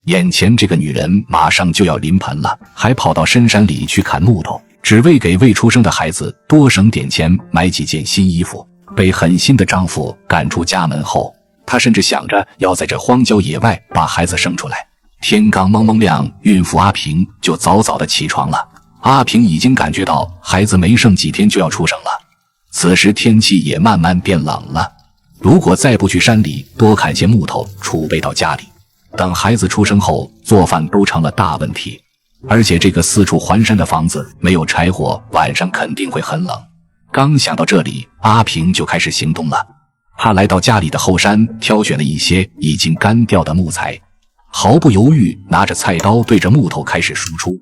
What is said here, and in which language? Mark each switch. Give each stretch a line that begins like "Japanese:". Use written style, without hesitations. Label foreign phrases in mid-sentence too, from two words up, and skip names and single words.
Chinese: 眼前這個女人馬上就要臨盆了，還跑到深山裡去砍木頭，只為給未出生的孩子多省點錢買幾件新衣服。被狠心的丈夫趕出家門後，她甚至想着要在这荒郊野外把孩子生出来。天刚蒙蒙亮，孕妇阿平就早早的起床了。阿平已經感覺到孩子沒剩幾天就要出生了。此時天氣也慢慢變冷了，如果再不去山裡多砍些木頭儲備到家裡，等孩子出生後做飯都成了大問題。而且这個四處環山的房子沒有柴火，晚上肯定會很冷。剛想到這裡，阿平就開始行動了。他來到家裡的後山，挑選了一些已經乾掉的木材，毫不猶豫拿着菜刀對着木頭開始輸出。